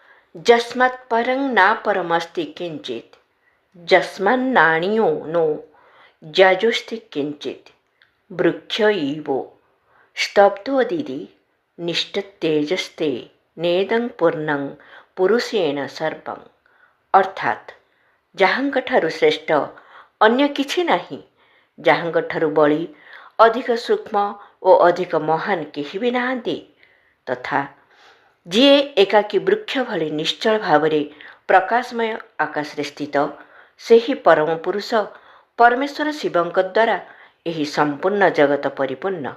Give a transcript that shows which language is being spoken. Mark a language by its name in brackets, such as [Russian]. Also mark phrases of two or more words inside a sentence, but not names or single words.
[Sanskrit] यस्मात् परं न परमस्ति किंचित, यस्मान्नाणीयो नो जाजोस्ति किंचित, वृक्ष इवो स्तब्धोदिति निष्ठतेजस्ते नेदं पूर्णं पुरुषेण सर्वं। [Odia] अर्थात ଯାହାଙ୍କ ଠାରୁ ଶ୍ରେଷ୍ଠ ଅନ୍ୟ କିଛି ନାହିଁ, ଯାହାଙ୍କ ଠାରୁ ବଳି ଅଧିକ ସୂକ୍ଷ୍ମ ଓ ଅଧିକ ମହାନ କେହି ବି ନାହାନ୍ତି, ତଥା ଯିଏ ଏକାକୀ ବୃକ୍ଷ ଭଳି ନିଶ୍ଚଳ ଭାବରେ ପ୍ରକାଶମୟ ଆକାଶରେ ସ୍ଥିତ, ସେହି ପରମ ପୁରୁଷ ପରମେଶ୍ୱର ଶିବଙ୍କ ଦ୍ୱାରା ଏହି ସମ୍ପୂର୍ଣ୍ଣ ଜଗତ ପରିପୂର୍ଣ୍ଣ।